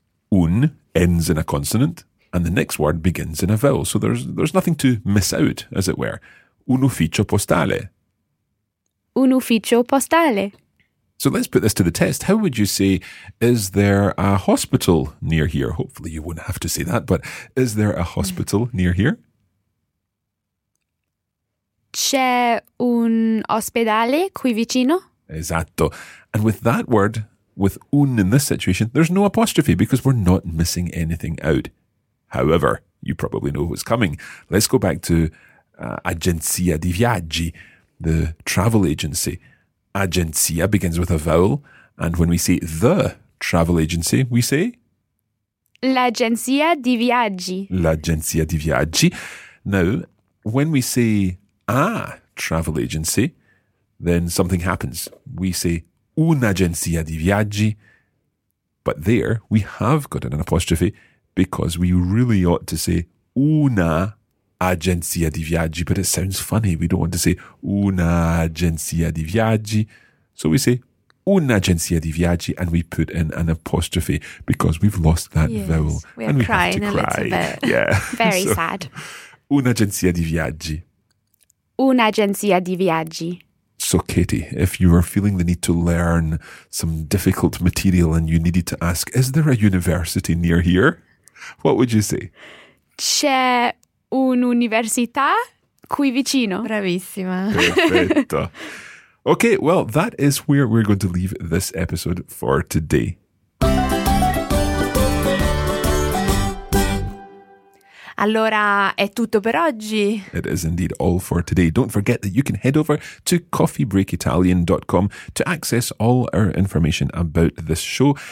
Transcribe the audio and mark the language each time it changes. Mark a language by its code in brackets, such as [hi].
[en] Un ends in a consonant, and the next word begins in a vowel, so there's nothing to miss out, as it were. [it] Un ufficio postale. Un ufficio postale. [en] So let's put this to the test. How would you say, is there a hospital near here? Hopefully you wouldn't have to say that, but is there a hospital near here? [it] C'è un ospedale qui vicino? Esatto. [en] And with that word, with un in this situation, there's no apostrophe because we're not missing anything out. However, you probably know what's coming. Let's go back to agenzia di viaggi, the travel agency. Agenzia begins with a vowel, and when we say the travel agency, we say [it] L'agenzia di viaggi. L'agenzia di viaggi. [en] Now, when we say a travel agency, then something happens. We say [it] un'agenzia di viaggi. [en] But there, we have got an apostrophe because we really ought to say [it] una agenzia di viaggi. [en] But it sounds funny. We don't want to say [it] una agenzia di viaggi. [en] So we say [it] un'agenzia di viaggi [en] and we put in an apostrophe because we've lost that vowel. We have to cry a little bit. Yeah. Very sad. [it] Un'agenzia di viaggi. Un'agenzia di viaggi. [en] So, Katie, if you were feeling the need to learn some difficult material and you needed to ask, is there a university near here? What would you say? [it] C'è un'università qui vicino. Bravissima. Perfetto. [en] Okay, well, that is where we're going to leave this episode for today. [it] Allora, è tutto per oggi. [en] It is indeed all for today. Don't forget that you can head over to coffeebreakitalian.com to access all our information about this show.